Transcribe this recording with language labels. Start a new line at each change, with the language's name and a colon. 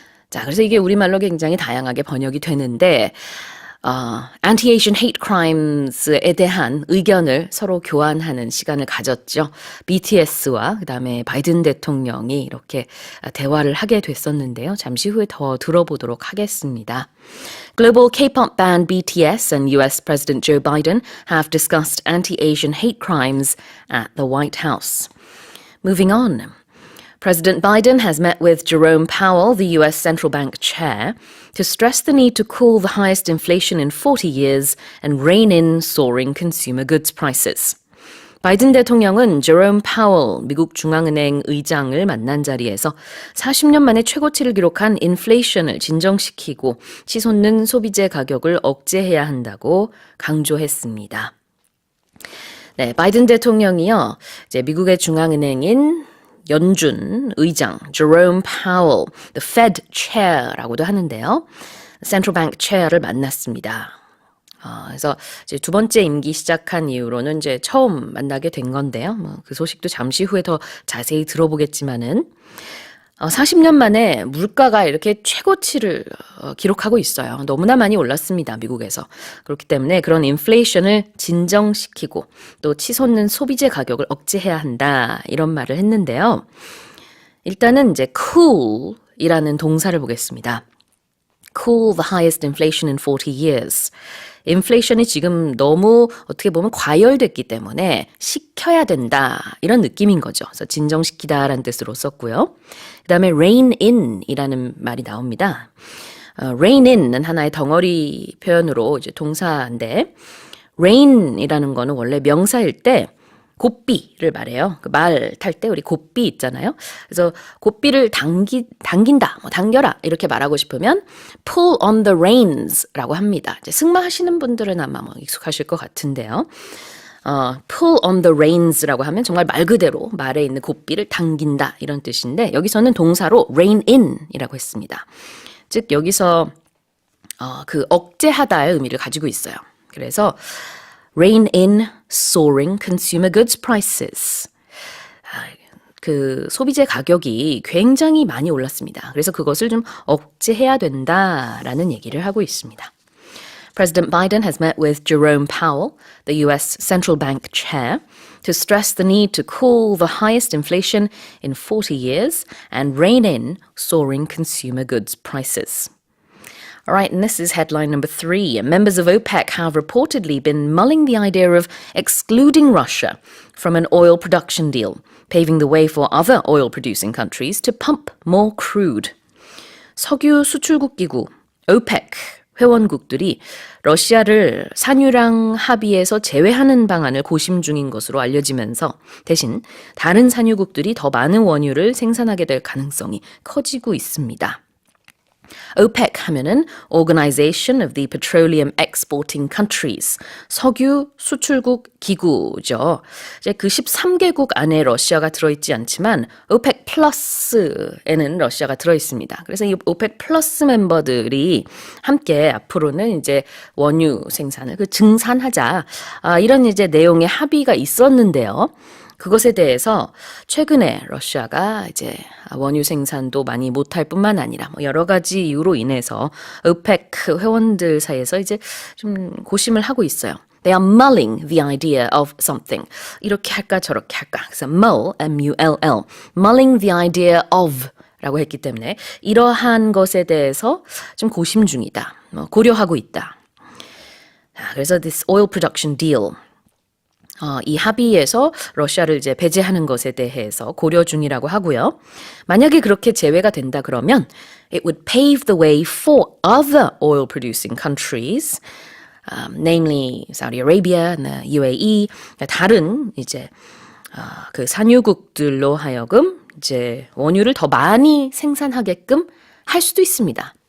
Korean: 자, 그래서 이게 우리말로 굉장히 다양하게 번역이 되는데
English: anti-Asian hate crimes
Korean: 에 대한 의견을 서로 교환하는 시간을 가졌죠. BTS와 그다음에 바이든 대통령이 이렇게 대화를 하게 됐었는데요. 잠시 후에 더 들어보도록 하겠습니다.
English: Global K-pop band BTS and US President Joe Biden have discussed anti-Asian hate crimes at the White House. Moving on. President Biden has met with Jerome Powell, the US central bank chair, to stress the need to cool the highest inflation in 40 years and rein in soaring consumer goods prices.
Korean: 바이든 대통령은 제롬 파월 미국 중앙은행 의장을 만난 자리에서 40년 만에 최고치를 기록한 인플레이션을 진정시키고 치솟는 소비재 가격을 억제해야 한다고 강조했습니다. 네, 바이든 대통령이요, 이제 미국의 중앙은행인 연준 의장, Jerome Powell,
English: the Fed Chair
Korean: 라고도 하는데요. Central Bank Chair를 만났습니다. 그래서 이제 두 번째 임기 시작한 이후로는 이제 처음 만나게 된 건데요. 그 소식도 잠시 후에 더 자세히 들어보겠지만은 40년 만에 물가가 이렇게 최고치를 기록하고 있어요. 너무나 많이 올랐습니다, 미국에서. 그렇기 때문에 그런 인플레이션을 진정시키고 또 치솟는 소비재 가격을 억제해야 한다, 이런 말을 했는데요. 일단은 이제 cool이라는 동사를 보겠습니다.
English: Cool the highest inflation in 40 years.
Korean: 인플레이션이 지금 너무 어떻게 보면 과열됐기 때문에 식혀야 된다, 이런 느낌인 거죠. 그래서 진정시키다라는 뜻으로 썼고요. 그 다음에 rein in이라는 말이 나옵니다. rein in은 하나의 덩어리 표현으로 이제 동사인데 rein이라는 거는 원래 명사일 때 고삐를 말해요. 그 말 탈 때 우리 고삐 있잖아요. 그래서 고삐를 당긴다, 당겨라 이렇게 말하고 싶으면
English: pull on the reins
Korean: 라고 합니다. 이제 승마하시는 분들은 아마 익숙하실 것 같은데요.
English: pull on the reins
Korean: 라고 하면 정말 말 그대로 말에 있는 고삐를 당긴다, 이런 뜻인데 여기서는 동사로 rein in이라고 했습니다. 즉 여기서 그 억제하다의 의미를 가지고 있어요.
English: 그래서 rein in soaring consumer goods prices.
Korean: 그 소비재 가격이 굉장히 많이 올랐습니다. 그래서 그것을 좀 억제해야 된다라는 얘기를 하고 있습니다.
English: President Biden has met with Jerome Powell, the US central bank chair, to stress the need to cool the highest inflation in 40 years and rein in soaring consumer goods prices. All right, and this is headline number 3. Members of OPEC have reportedly been mulling the idea of excluding Russia from an oil production deal, paving the way for other oil-producing countries to pump more crude.
Korean: 석유 수출국 기구 OPEC 회원국들이 러시아를 산유량 합의에서 제외하는 방안을 고심 중인 것으로 알려지면서 대신 다른 산유국들이 더 많은 원유를 생산하게 될 가능성이 커지고 있습니다. OPEC 하면은 Organization of the Petroleum Exporting Countries, 석유 수출국 기구죠. 이제 그 13개국 안에 러시아가 들어있지 않지만 OPEC 플러스에는 러시아가 들어있습니다. 그래서 이 OPEC 플러스 멤버들이 함께 앞으로는 이제 원유 생산을 증산하자, 이런 이제 내용의 합의가 있었는데요. 그것에 대해서 최근에 러시아가 이제 원유 생산도 많이 못할 뿐만 아니라 여러 가지 이유로 인해서 OPEC 회원들 사이에서 이제 좀 고심을 하고 있어요.
English: They are mulling the idea of something.
Korean: 이렇게 할까 저렇게 할까. 그래서 mull, M-U-L-L,
English: mulling the idea of
Korean: 라고 했기 때문에 이러한 것에 대해서 좀 고심 중이다. 고려하고 있다.
English: 그래서 this oil production deal.
Korean: 이 합의에서 러시아를 이제 배제하는 것에 대해서 고려 중이라고 하고요. 만약에 그렇게 제외가 된다 그러면
English: it would pave the way for other oil producing countries, namely Saudi Arabia and the UAE,
Korean: 다른 이제 그 산유국들로 하여금 이제 원유를 더 많이 생산하게끔 할 수도 있습니다.